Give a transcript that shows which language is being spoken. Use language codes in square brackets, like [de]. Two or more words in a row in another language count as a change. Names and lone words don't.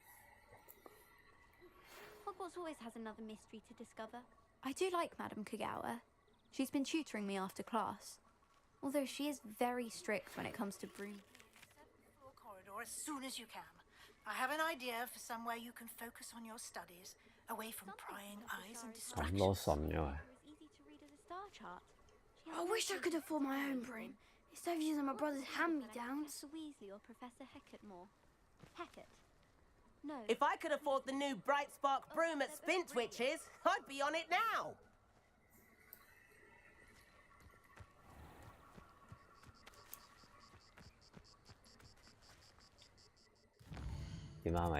[en] Hogwarts always has another mystery to discover. I do like Madame Kagawa. She's been tutoring me after class. Although she is very strict when it comes to broom. Floor corridor as soon as you can. I have an idea for somewhere you can focus on your studies, away from prying eyes and [yue] 咁多信嘅喂。 [en] Easy to read as a star chart. I wish I could afford my own broom. Instead of using my brother's hand-me-downs. Professor Weasley or Professor Hecat more. Hecat? No. If I could afford the new Bright Spark broom at Spintwitches, I'd be on it now. [yue] 點啊？